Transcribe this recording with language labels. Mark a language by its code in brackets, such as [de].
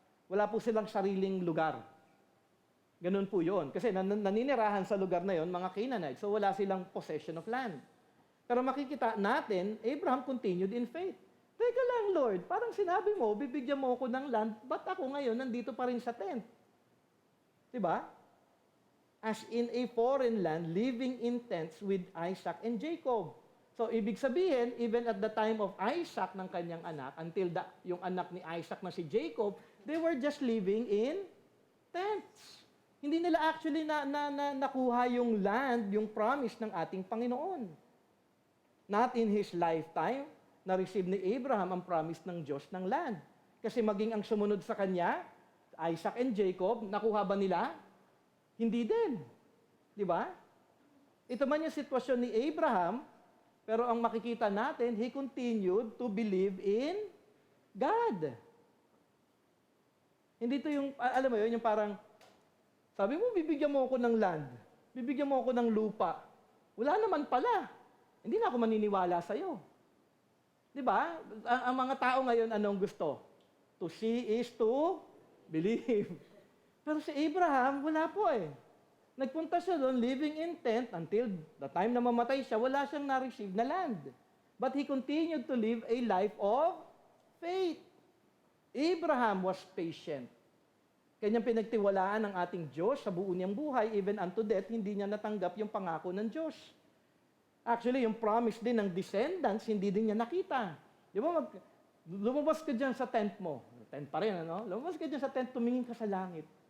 [tl] Wala po silang sariling lugar. Ganun po yun. Kasi naninirahan sa lugar na yon mga Canaanites, so wala silang [en] possession of land. [tl] Pero makikita natin, [en] Abraham continued in faith. [tl] Teka lang, Lord, parang sinabi mo, bibigyan mo ako ng land, ba't ako ngayon nandito pa rin sa tent? Diba? [en] As in a foreign land, living in tents with Isaac and Jacob. So, [tl] ibig sabihin, [en] even at the time of Isaac [tl] ng kanyang anak, [en] until [tl] yung anak ni Isaac na si Jacob, [en] they were just living in tents. [tl] Hindi nila actually nakuha yung land, yung promise ng ating Panginoon. [en] Not in his lifetime, [tl] na-receive ni Abraham ang promise ng Diyos ng land. Kasi maging ang sumunod sa kanya, Isaac and Jacob, nakuha ba nila? Hindi din. Di ba? Ito man yung sitwasyon ni Abraham, pero ang makikita natin, [en] he continued to believe in God. [tl] Hindi ito yung, alam mo yun, yung parang, sabi mo, bibigyan mo ako ng land, bibigyan mo ako ng lupa. Wala naman pala. Hindi na ako maniniwala sa'yo. Di ba? Ang mga tao ngayon, anong gusto? [en] To see is to believe. [tl] Pero si Abraham, wala po eh. Nagpunta siya doon, [en] living in tent, until the time [tl] na mamatay siya, wala siyang na-receive na land. [en] But he continued to live a life of faith. Abraham was patient. [tl] Kanyang pinagtiwalaan ng ating Diyos sa buo niyang buhay, [en] even unto death, [tl] hindi niya natanggap yung pangako ng Diyos. Actually, yung promise din ng descendants, hindi din niya nakita. Di ba, lumabas ka dyan sa tent mo. Tent pa rin, Lumabas ka dyan sa tent, tumingin ka sa langit.